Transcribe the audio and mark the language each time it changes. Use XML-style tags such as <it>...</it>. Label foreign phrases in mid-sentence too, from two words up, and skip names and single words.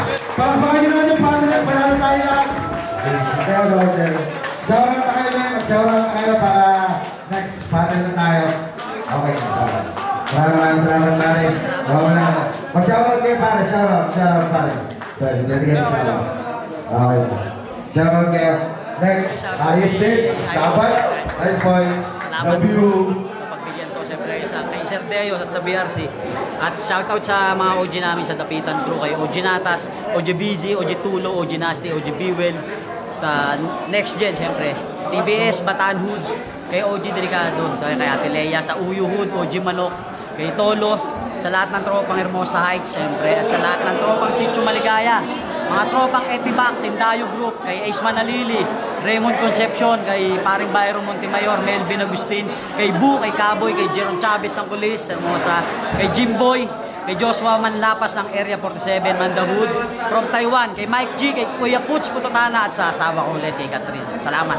<tl>Papakan nyo naman yung partner, panalo tayo lang. Sawa na tayo na, magsawa na tayo para</tl> <en>next partner</en> <tl>na tayo. Okay, maraming salamat pare. Magsawa kayo pare, sawa pare. Sorry, hindi kayo sawa. Okay. Sawa kayo. Next, ayos din,</tl> <en>Stabat, nice boys, love you.</en> <tl>Kay Sir Deo at sa BRC. At shoutout sa mga OG namin sa Dapitan Crew, kay OG Natas, OG Busy, OG Tulo, OG Nasty, OG Bewell, sa Next Gen siyempre, TBS, Bataan Hood, kay OG Delicado, kay Ate Leia, sa Uyo Hood, OG Manok, kay Tolo, sa lahat ng tropang Hermosa Heights siyempre, at sa lahat ng tropang Sitio Maligaya, mga tropang Etibac, Tindayo Group, kay Ace Manalili, Raymond Concepcion, kay Paring Byron Montemayor, Melvin Agustin, kay Bu, kay Caboy, kay Jerome Chavez ng Kulis, Hermosa, kay Jimboy, kay Joshua Manlapas ng Area 47, Mandahood, from Taiwan, kay Mike G, kay Kuya Puts Pututana, at sa asawa ko ulit, kay Catherine.</tl>